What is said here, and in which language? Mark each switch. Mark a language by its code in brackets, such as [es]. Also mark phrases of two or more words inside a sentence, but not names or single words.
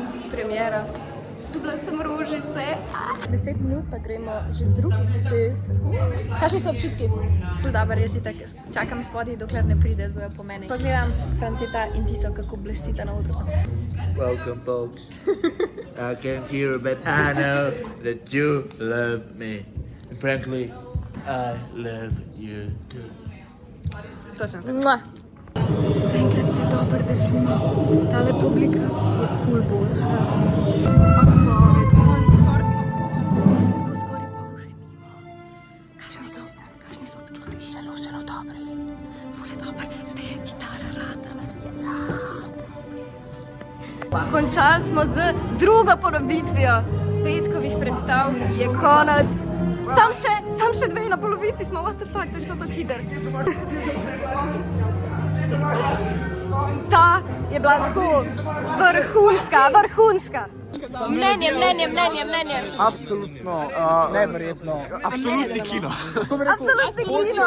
[sl] premiera. Dobila sem rožice. 10 minut pa gremo že drugič čez. Kakšni so občutki? Ful dober, jaz itak čakam spodaj, dokler ne pride Zoja po mene. Pogledam Franceta in Tiso, kako blestita na odru. [en] Welcome, folks. I came here, but I know that you love me. And frankly, I love you too. [sl] Zaenkrat se dobro držimo. Tale publika je ful boljša. Skoraj smo konc. Tako skoraj pa že mimo. Kakšni so občutki? Zelo dobri. Ful je dober. Zdaj je kitara ratala. Končali smo z drugo ponovitvijo petkovih predstav. Je konec. Sam še 2 na polovici smo. [en] What the fuck, [sl] to je šlo tako hiter. Ta je bila tako vrhunska. Mnenje. Absolutno, neverjetno. Absolutni kino. Absolutni kino.